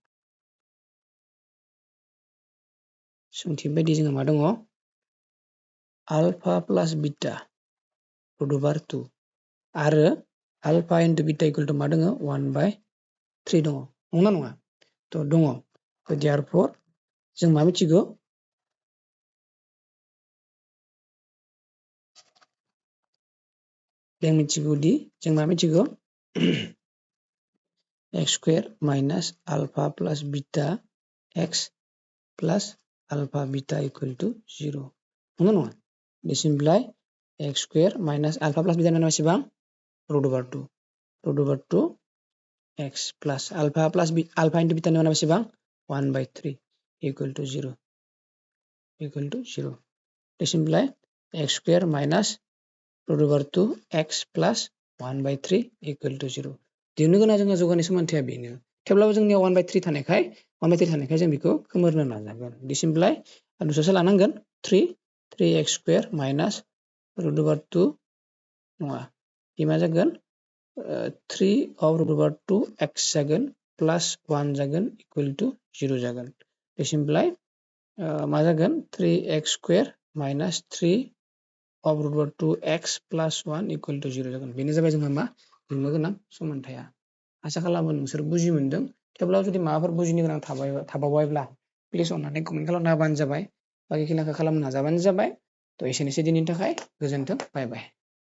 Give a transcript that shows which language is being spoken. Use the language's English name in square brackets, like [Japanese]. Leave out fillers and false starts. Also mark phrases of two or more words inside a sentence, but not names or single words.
[Bodo] जोंहा मा दङ [English] alpha plus beta root over 2 [Bodo] आरो [English] alpha into beta equal to [Bodo] मा दङ 1/3 दङ नंगौना नङा थ' दङ therefore जों मा मिथिगौ जों मिथिगौ [English] x square minus alpha plus beta x plus alpha beta equal to 0 [Bodo] नंगौ नङा [English] this imply x square minus alpha plus beta [Bodo] mana बेसेबां [English] root over 2 x plus alpha into beta [Bodo] mana बेसेबां [English] 1/3 equal to 0 this imply x square minus root over 2 x plus 1/3 equal to 0 [Bodo] दिहुननो गोनां जोंहा जौगानाय समानथाया बेनो थेवब्लाबो जोंनियाव 1/3 थानायखाय जों बेखौ खोमोरनो नाजागोन [English] this imply [Bodo] नुस'सा लानांगोन [English] 3x square minus root over 2 [Bodo] नङा बे मा जागोन [English] 3 of root over 2 [Bodo] x जागोन [English] plus 1 [Bodo] जागोन [English] equal to 0 [Bodo] जागोन [English] this imply [Bodo] मा जागोन [English] 3x square minus 3 of root over 2x plus 1 equal to 0 [Bodo] जागोन बेनो जाबाय जोंहा मा दिहुननो गोनां समानथाया आसा खालामो नोंसोर बुजि मोनदों थेवब्लाबो जुदि माबाफोर बुजिनो गोनां थाबावबायब्ला प्लिज अननानै कमेन्ट खालामना होबानो जाबाय बाखि खिनिखौ खालामनो नाजाबानो जाबाय थ' एसेनोसै दिनैनि थाखाय गोजोन्थों [English] bye bye